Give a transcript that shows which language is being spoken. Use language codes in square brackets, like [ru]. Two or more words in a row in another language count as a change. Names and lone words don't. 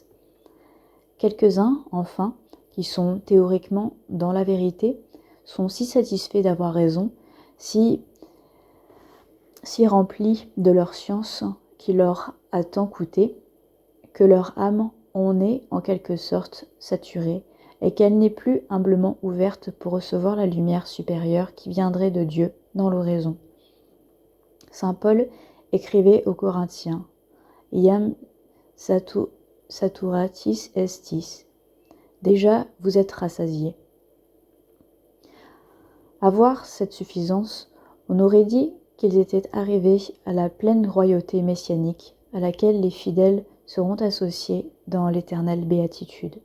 [fr] Quelques-uns, enfin, qui sont théoriquement dans la vérité, sont si satisfaits d'avoir raison, si remplis de leur science qui leur a tant coûté, que leur âme en est en quelque sorte saturée, et qu'elle n'est plus humblement ouverte pour recevoir la lumière supérieure qui viendrait de Dieu dans l'oraison. Saint Paul écrivait aux Corinthiens: [la] Iam saturatis estis. [fr] Déjà, vous êtes rassasiés. À voir cette suffisance, on aurait dit qu'ils étaient arrivés à la pleine royauté messianique à laquelle les fidèles seront associés dans l'éternelle béatitude.